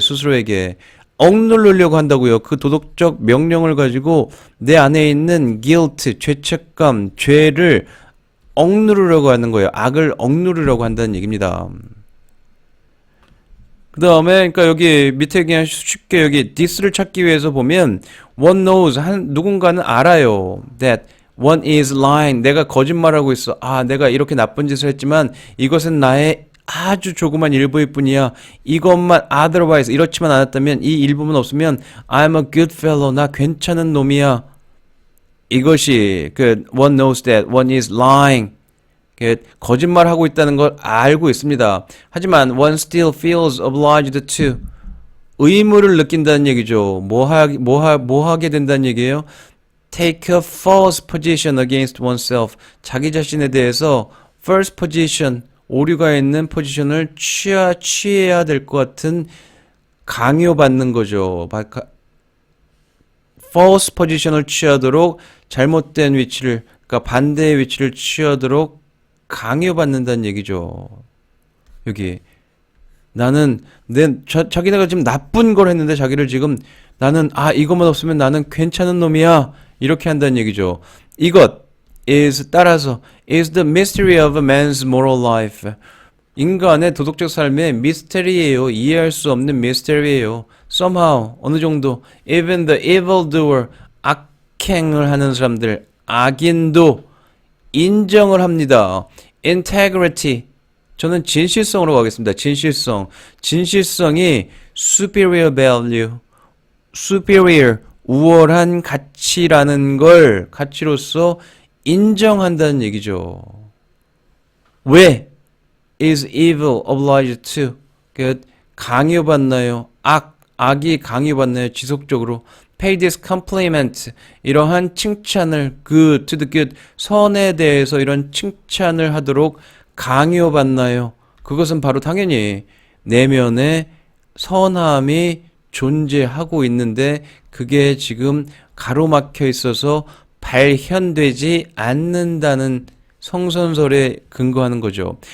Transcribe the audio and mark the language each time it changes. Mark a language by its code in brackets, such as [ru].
[ko] 스스로에게 억누르려고 한다고요. 그 도덕적 명령을 가지고 내 안에 있는 guilt, 죄책감, 죄를 억누르려고 하는 거예요. 악을 억누르려고 한다는 얘기입니다. 그 다음에 그러니까 여기 밑에 그냥 쉽게 여기 this를 찾기 위해서 보면 [en] one knows, [ko] 누군가는 알아요. [en] that one is lying, [ko] 내가 거짓말하고 있어. 내가 이렇게 나쁜 짓을 했지만 이것은 나의 아주 조그만 일부일 뿐이야. 이것만 otherwise, 이렇지만 않았다면, 이 일부만 없으면 [en] I'm a good fellow, [ko] 나 괜찮은 놈이야. 이것이 [en] one knows that one is lying, [ko] 거짓말하고 있다는 걸 알고 있습니다. [en] 하지만 one still feels obliged to, [ko] 의무를 느낀다는 얘기죠. 뭐 하게 된다는 얘기예요? [en] Take a false position against oneself, [ko] 자기 자신에 대해서 [en] first position, [ko] 오류가 있는 포지션을 취해야 될 것 같은 강요받는 거죠. [en] false position을 [ko] 취하도록, 잘못된 위치를, 그러니까 반대의 위치를 취하도록 강요받는다는 얘기죠. 여기 나는 자기네가 지금 나쁜 걸 했는데 자기를 지금 나는 이것만 없으면 나는 괜찮은 놈이야, 이렇게 한다는 얘기죠. [en] 이것 is, 따라서 is the mystery of a man's moral life, [ko] 인간의 도덕적 삶의 미스테리예요. 이해할 수 없는 미스테리예요. somehow, 어느 정도, [en] even the evildoer, [ko] 악행을 하는 사람들, 악인도 인정을 합니다. integrity, 저는 진실성으로 가겠습니다. 진실성이 [en] superior value, [ko] superior, 우월한 가치라는 걸 가치로서 인정한다는 얘기죠. 왜? [en] is evil obliged to, [ko] 강요받나요? 악이 강요받나요? 지속적으로. [en] pay this compliment, [ko] 이러한 칭찬을, good, [en] to the good, [ko] 선에 대해서 이런 칭찬을 하도록 강요받나요? 그것은 바로 당연히 내면에 선함이 존재하고 있는데 그게 지금 가로막혀 있어서 발현되지 않는다는 성선설에 근거하는 거죠.